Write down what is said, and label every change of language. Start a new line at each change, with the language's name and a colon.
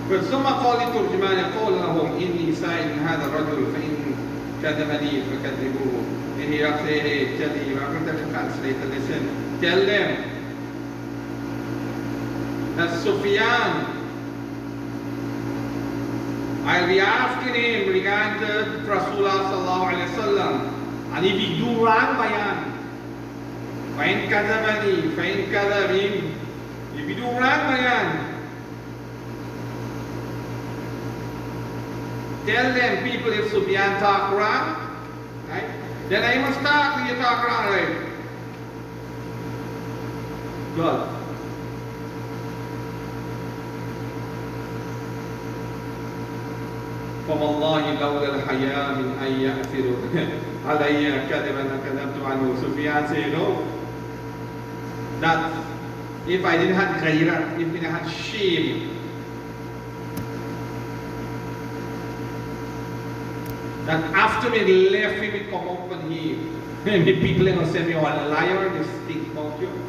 Arabic: ثم قال لترجمان قال لهم إني سائل هذا الرجل فإن كذبني فكذبوه.
English: And he said, hey, tell him, I'm going to translate, listen, tell them that Sufyan, I'll be asking him regarding to Rasulullah sallallahu alaihi wasallam, and if he do wrong bayan,
Arabic: fa'in kadabani, fa'in kadabim,
English: if he do wrong bayan, tell them people if Sufyan talk wrong, right? Then I must talk when you talk wrong, right? Good.
Arabic: فوالله لولا الحياء من أن يأثروا علي كذبا كذبت عنه.
English: Sufyan said, no, that if I didn't have ghayrat, if I didn't have shame, that after me left me come up and he people are going to say me, oh, a liar, they stink about you.